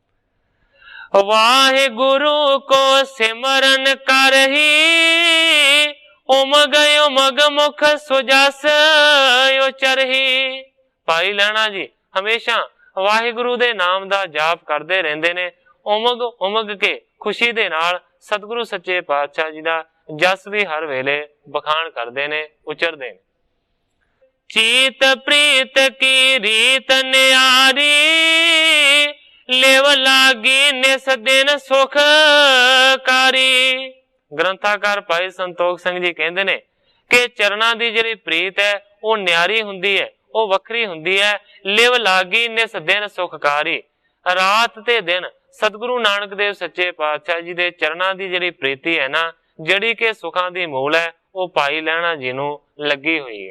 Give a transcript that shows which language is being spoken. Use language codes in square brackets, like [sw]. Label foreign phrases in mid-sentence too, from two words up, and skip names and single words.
[pa] ਵਾਹਿਗੁਰੂ ਕੋ ਸਿਮਰਨ ਕਰਹੀ, ਉਮਗ ਉਮਗ ਮੁਖ ਸੁਜਸ ਉਚਰਹੀ। ਭਾਈ ਲੈਣਾ ਜੀ ਹਮੇਸ਼ਾ ਵਾਹਿਗੁਰੂ ਦੇ ਨਾਮ ਦਾ ਜਾਪ ਕਰਤੇ ਰਹਿੰਦੇ ਨੇ, ਉਮਗ ਉਮਗ ਕੇ ਖੁਸ਼ੀ ਦੇ ਨਾਲ ਸਤਿਗੁਰੂ ਸੱਚੇ ਪਾਤਸ਼ਾਹ ਜੀ ਦਾ ਜਸ ਭੀ ਹਰ ਵੇਲੇ ਬਖਾਨ ਕਰਤੇ ਨੇ, ਉਚਰਤੇ ਨੇ। ਚੀਤ ਪ੍ਰੀਤ ਕੀ ਰੀਤ ਨਿਆਰੀ, ਲੇਵ ਲਾਗੀ ਨਿਸ ਦਿਨ ਸੁਖ ਕਾਰੀ। ਗ੍ਰੰਥਾਕਾਰ ਭਾਈ ਸੰਤੋਖ ਸਿੰਘ ਜੀ ਕਹਤੇ ਨੇ ਕਿ ਚਰਨਾ ਕੀ ਜਿਹੜੀ ਪ੍ਰੀਤ ਹੈ ਵਹ ਨਿਆਰੀ ਹੁੰਦੀ ਹੈ, ਵਹ ਵੱਖਰੀ ਹੁੰਦੀ ਹੈ। ਲਿਵ ਲਾਗੀ ਨਿਸ ਦਿਨ ਸੁਖਕਾਰੀ, ਰਾਤ ਤੇ ਦਿਨ ਸਤਿਗੁਰੂ ਨਾਨਕ ਦੇਵ ਸੱਚੇ ਪਾਤਸ਼ਾਹ ਜੀ ਦੇ ਚਰਨਾ ਕੀ ਜਿਹੜੀ ਪ੍ਰੀਤੀ ਹੈ ਨਾ, ਜਿਹੜੀ ਕੇ ਸੁਖਾਂ ਦੀ ਮੂਲ ਹੈ, ਵਹ ਭਾਈ ਲੈਣਾ ਜੀ ਨੂੰ ਲੱਗੀ ਹੋਈ ਹੈ।